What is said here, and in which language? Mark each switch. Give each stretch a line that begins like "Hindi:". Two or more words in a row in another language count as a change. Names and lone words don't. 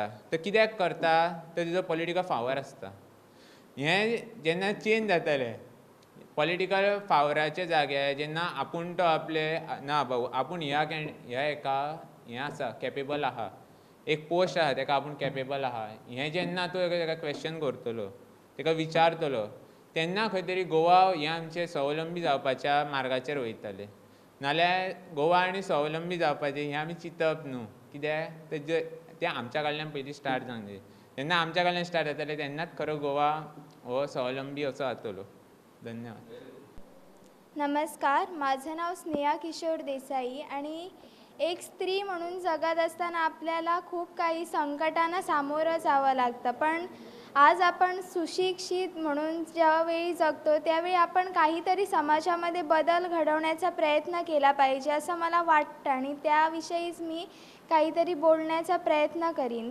Konkani: तर कित्याक करता तर तेजो
English: political power
Konkani: आसता. हें जेन्ना चेंज जातलें
English: political powerाचे
Konkani: जाग्यार जेन्ना आपूण तो आपले ना बाबू आपूण ह्या एका हें आसा कॅपेबल आहा एक पोस्ट आहा ताका आपूण कॅपेबल आहा हें जेन्ना तूं ताका क्वेश्चन करतलो ताका विचारतलो तेन्ना खंय तरी गोवा हें आमचें स्वावलंबी जावपाच्या मार्गाचेर वयतलें. नाल्यार गोवा आनी स्वावलंबी जावपाचें हें आमी चिंतप न्हू. कित्याक ते आमच्या कडल्यान पयलीं स्टार्ट जावंक जाय. जेन्ना आमच्या कडल्यान स्टार्ट जातले तेन्नाच खरो गोवा हो स्वावलंबी असो जातलो. धन्यवाद.
Marathi: नमस्कार, माझं नाव स्नेहा किशोर देसाई आणि एक स्त्री म्हणून जगत असताना आपल्याला खूप काही संकटांना सामोरं जावं लागतं. पण आज आपण सुशिक्षित म्हणून ज्यावेळी जगतो त्यावेळी आपण काहीतरी समाजामध्ये बदल घडवण्याचा प्रयत्न केला पाहिजे असं मला वाटतं आणि त्याविषयीच मी काहीतरी बोलण्याचा प्रयत्न करीन.